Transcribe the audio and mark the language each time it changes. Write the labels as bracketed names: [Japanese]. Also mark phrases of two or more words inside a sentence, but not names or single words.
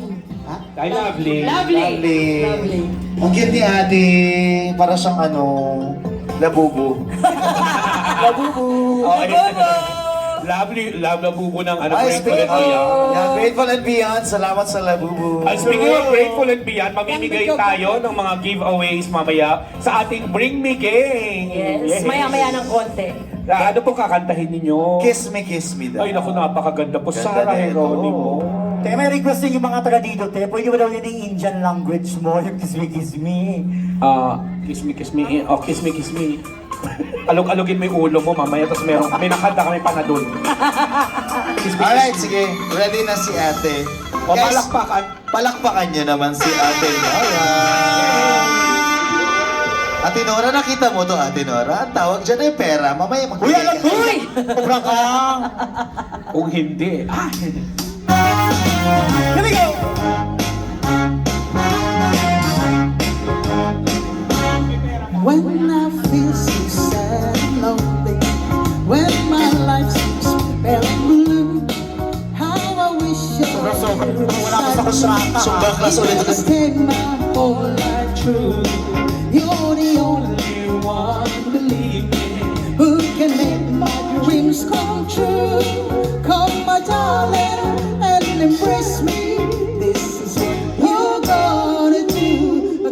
[English] Ay, lovely. Lovely. [Filipino] Ang cute ni ate, para siyang labubo. [English] Oh, lovely, labubo ng Ay, Grateful speaking and Beyond. yeah, Grateful and Beyond, [Filipino] salamat sa labubo. [English] Speaking of Grateful and Beyond, [Filipino] mamimigay tayo ng mga giveaways mamaya sa ating Bring Me Gang. [English] Yes, [Filipino] maya-maya ng konti. Ano pong kakantahin ninyo? [English] Kiss me [Filipino] daw. Ay, naku, napakaganda po. Ganda Sarah din, Geronimo. Te, may request din yung mga taga dito, te. Pwede mo daw yun yung [English] Indian language [Filipino] mo, yung [English] kiss me, kiss me. Kiss me, kiss me. Oh, kiss me, kiss me. [Filipino] Alog-alogin mo yung ulo mo mamaya, tapos may nakanta kami panadol. [English] Kiss me, Alright, kiss me. [Filipino] sige. Ready na si ate. O, Guys, palakpakan. palakpakan niyo naman si ate Nora. Ate Nora, nakita mo to, Ate Nora? Ang tawag dyan ay pera. Mamaya Uy, alam ko! Sobra ka! Kung hindi, [English] Here we go! When I feel so sad and lonely, when my life seems very blue, how I wish I [Filipino] Wala ka sa kontrata. Sumba class ulit. [English] stayed my whole life true. You're the only one, believe me, who can make my dreams come true. Come, my darling, and embrace me. This is what you're gonna do.